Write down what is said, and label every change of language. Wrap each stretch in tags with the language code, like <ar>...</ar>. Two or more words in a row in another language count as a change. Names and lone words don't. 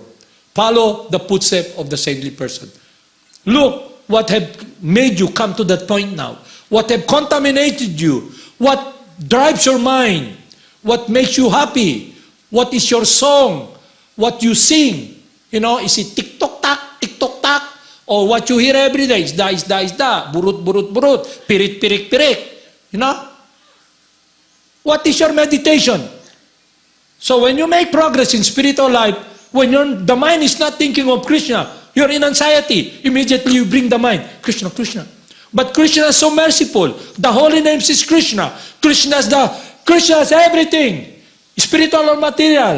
<en>Follow the footsteps of the saintly person. Look what have made you come to that point now. What have contaminated you. What drives your mind. What makes you happy. What is your song. What you sing. Is it tick-tock-tack, tick-tock-tack? Or what you hear every day. Isda, isda, isda. Burut, burut, burut. Pirik, pirik, pirik. What is your meditation? So when you make progress in spiritual life, when the mind is not thinking of Krishna, you're in anxiety. Immediately you bring the mind, Krishna, Krishna. But Krishna is so merciful. The holy name is Krishna. Krishna is everything. Spiritual or material.</en>